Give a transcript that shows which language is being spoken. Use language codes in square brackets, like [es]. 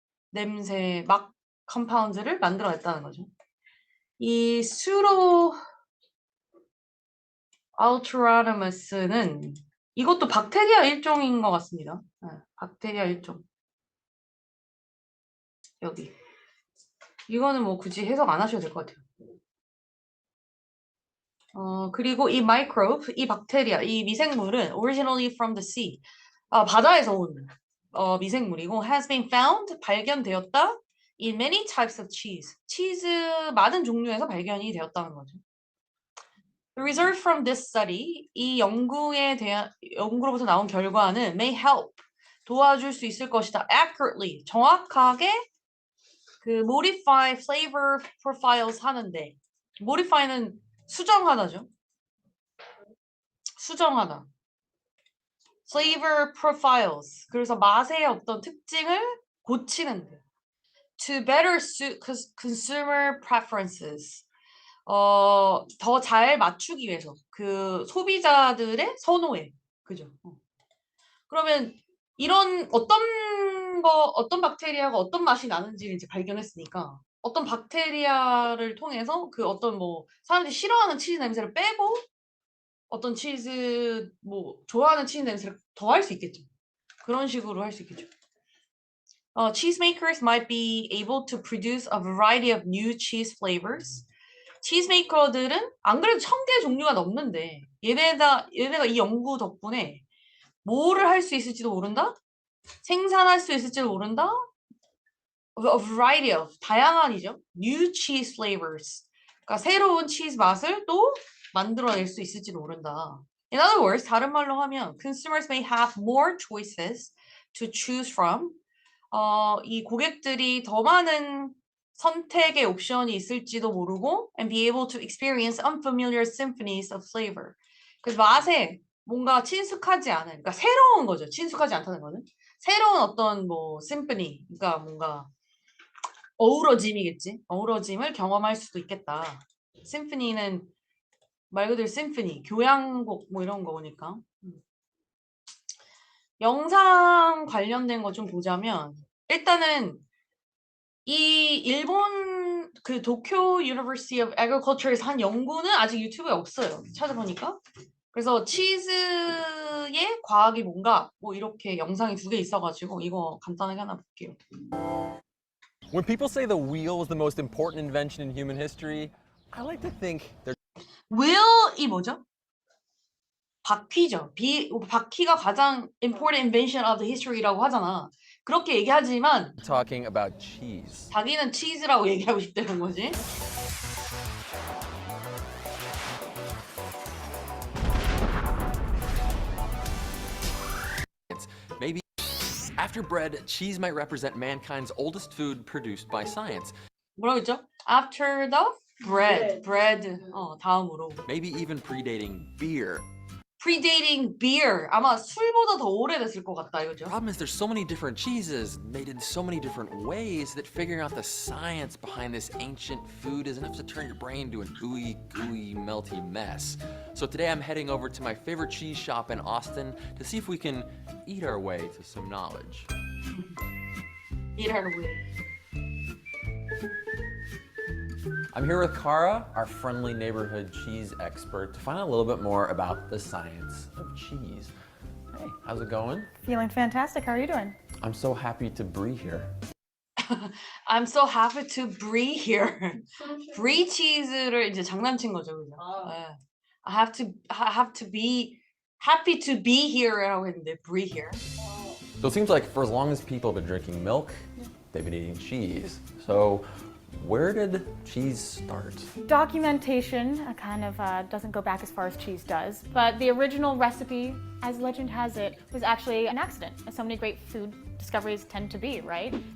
[ko] 냄새 막 컴파운드를 만들어냈다는 거죠. 이 수로 알트라르무스는 이것도 박테리아 일종인 것 같습니다. 네, 박테리아 일종. 여기. 이거는 뭐 굳이 해석 안 하셔도 될 것 같아요. [en] 그리고 이 microbe, 이 박테리아, 이 미생물은 originally from the sea, [ko] 바다에서 온 미생물이고 [en] has been found, [ko] 발견되었다 [en] in many types of cheese. [ko] 치즈 많은 종류에서 발견이 되었다는 거죠. [en] The result from this study, [ko] 이 연구로부터 나온 결과는 [en] may help, [ko] 도와줄 수 있을 것이다. accurately, 정확하게 그 modify flavor profiles 하는데 modify는 수정하다죠. 수정하다. flavor profiles. 그래서 맛의 어떤 특징을 고치는데. [en] to better suit consumer preferences. [ko] 더 잘 맞추기 위해서. 그 소비자들의 선호에. 그죠? 그러면 이런 어떤 박테리아가 어떤 맛이 나는지를 이제 발견했으니까 어떤 박테리아를 통해서 그 어떤 뭐 사람들이 싫어하는 치즈 냄새를 빼고 어떤 치즈 뭐 좋아하는 치즈 냄새를 더 할 수 있겠죠. 그런 식으로 할 수 있겠죠. [en] Cheesemakers might be able to produce a variety of new cheese flavors. [ko] 치즈메이커들은 안 그래도 1000개 종류가 넘는데 얘네가 이 연구 덕분에 뭐를 할 수 있을지도 모른다? 생산할 수 있을지도 모른다? A variety of, 다양한이죠. [en] New cheese flavors. [ko] 그러니까 새로운 치즈 맛을 또 만들어낼 수 있을지도 모른다. [en] In other words, [ko] 다른 말로 하면 [en] consumers may have more choices to choose from. [ko] 이 고객들이 더 많은 선택의 옵션이 있을지도 모르고 [en] and be able to experience unfamiliar symphonies of flavor. [ko] 그래서 맛에 뭔가 친숙하지 않은, 그러니까 새로운 거죠. 친숙하지 않다는 거는. 새로운 어떤 뭐 심포니, 그러니까 뭔가 어우러짐이겠지. 어우러짐을 경험할 수도 있겠다. 심포니는 말 그대로 심포니, 교향곡 뭐 이런 거니까. 영상 관련된 거 좀 보자면 일단은 이 일본 그 도쿄 University of Agriculture에서 한 연구는 아직 유튜브에 없어요. 찾아보니까. 그래서 치즈의 과학이 뭔가 뭐 이렇게 영상이 2개 있어가지고 이거 간단하게 하나 볼게요. [en] When people say the wheel is the most important invention in human history, I like to think they're [ko] will이 뭐죠? 바퀴죠. 바퀴가 가장 [en] important invention of the history [ko] 라고 하잖아. 그렇게 얘기하지만 [en] talking about cheese. [ko] 자기는 치즈라고 얘기하고 싶다는 거지. [en] Maybe after bread, cheese might represent mankind's oldest food produced by science. [ko] 뭐라고 했죠? [en] After the bread. [ko] 다음으로. [en] Maybe even predating beer. Predating beer. [ko] 아마 술보다 더 오래됐을 것 같다 이거죠. [en] The problem is there's so many different cheeses made in so many different ways that figuring out the science behind this ancient food is enough to turn your brain into an ooey gooey melty mess. So today I'm heading over to my favorite cheese shop in Austin to see if we can eat our way to some knowledge. Eat her way. I'm here with Kara, our friendly neighborhood cheese expert, to find out a little bit more about the science of cheese. Hey, how's it going? Feeling fantastic. How are you doing? I'm so happy to be here. I'm so happy to be here. [ko] brie cheese를 이제 장난친 거죠, 그죠? 네. [en] I have to be happy to be here [ko] 라고 했는데 [en] brie here. So it seems like for as long as people have been drinking milk, they've been eating cheese. So where did cheese start? Documentation kind of doesn't go back as far as cheese does, but the original recipe, as legend has it, was actually an accident, as so many great food discoveries tend to be, right?